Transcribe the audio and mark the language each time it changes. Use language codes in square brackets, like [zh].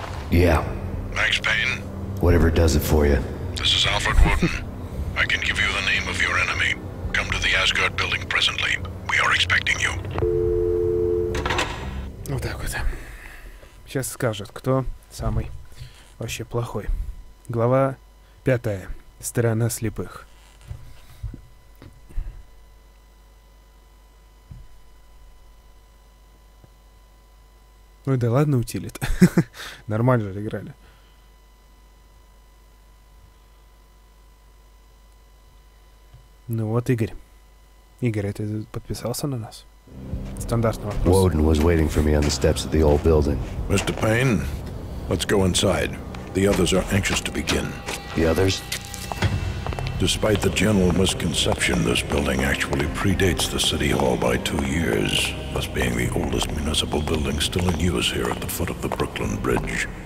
[en] Yeah. Max Payne? Whatever does it for you. This is Alfred Wooden. I can give you the name of your enemy. Come to the Asgard building presently. We are expecting you. [ru] Вот так вот. Сейчас скажет, кто самый вообще плохой. Глава 5. Сторона слепых. Ой, да ладно, утилит. Нормально же играли. Ну вот, Игорь. Игорь, а ты подписался на нас? Стандартный вопрос. [en] Woden was waiting for me on the steps of the old building. Mr. Payne, let's go inside. The others are anxious to begin. The others? Despite the general misconception, this building actually predates the City Hall by 2 years, thus being the oldest municipal building still in use here at the foot of the Brooklyn Bridge.